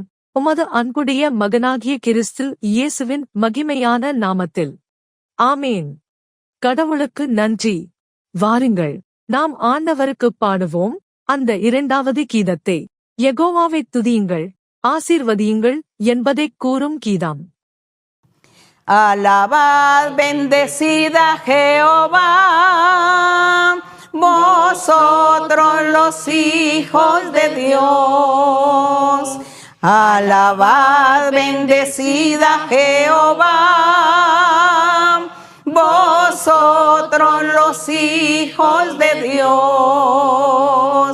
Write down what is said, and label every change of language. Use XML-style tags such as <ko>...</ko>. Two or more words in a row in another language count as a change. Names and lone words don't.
<ta>உமது அன்புடைய மகனாகிய கிறிஸ்து இயேசுவின் மகிமையான நாமத்தில். ஆமேன். கடவுளுக்கு நன்றி. வாருங்கள், நாம் ஆண்டவருக்குப் பாடுவோம் அந்த இரண்டாவது கீதத்தை. யெகோவாவைத் துதியுங்கள், ஆசீர்வதியுங்கள் என்பதைக் கூறும் கீதம்.</ta> <es>Alabad, bendecid a Jehová, vosotros los hijos de Dios. Alabad, bendecid a Jehová, vosotros los hijos de Dios.</es>